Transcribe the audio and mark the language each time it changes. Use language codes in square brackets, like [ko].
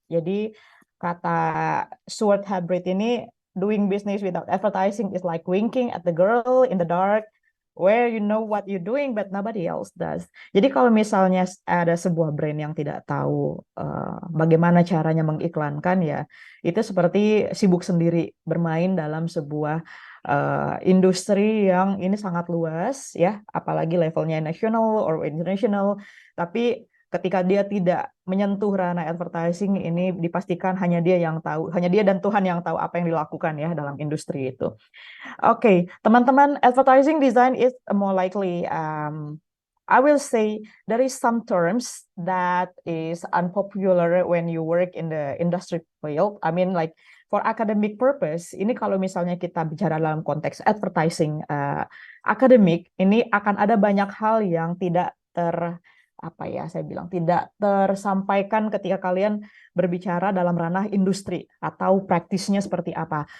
[en] Jadi kata Stuart Britt ini, doing business without advertising is like winking at the girl in the dark where you know what you're doing but nobody else does. [id] Jadi kalau misalnya ada sebuah brand yang tidak tahu bagaimana caranya mengiklankan ya, itu seperti sibuk sendiri bermain dalam sebuah industri yang ini sangat luas ya, apalagi levelnya national or international. Tapi ketika dia tidak menyentuh ranah advertising ini dipastikan hanya dia yang tahu, hanya dia dan Tuhan yang tahu apa yang dilakukan ya dalam industri itu. [en] Oke, teman-teman, advertising design is more likely, I will say there is some terms that is unpopular when you work in the industry field. [id] I mean like for academic purpose, ini kalau misalnya kita bicara dalam konteks advertising akademik, ini akan ada banyak hal yang tidak saya bilang tidak tersampaikan ketika kalian berbicara dalam ranah industri atau praktisnya seperti apa.